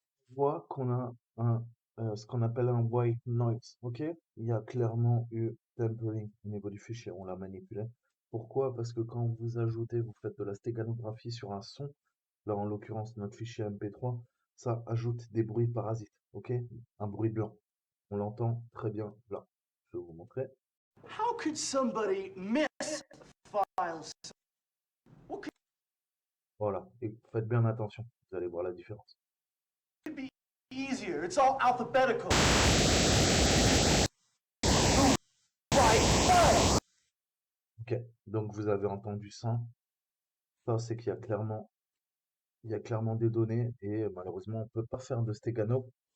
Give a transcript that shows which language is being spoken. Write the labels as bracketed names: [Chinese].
[French] On voit qu'on a ce qu'on appelle un white noise, ok? Il y a clairement eu tempering au niveau du fichier, on l'a manipulé. Pourquoi? Parce que quand vous ajoutez, vous faites de la stéganographie sur un son, là en l'occurrence notre fichier MP3, ça ajoute des bruits parasites, ok? Un bruit blanc. On l'entend très bien là. Je vais vous montrer. [English] How could somebody misfile something? What could [French] Voilà, et faites bien attention, vous allez voir la différence. [English] be easier? It's all alphabetical. Right file. [French] Ok, donc vous avez entendu ça. Ça, c'est qu'il y a clairement des données et malheureusement, on peut pas faire de stégano.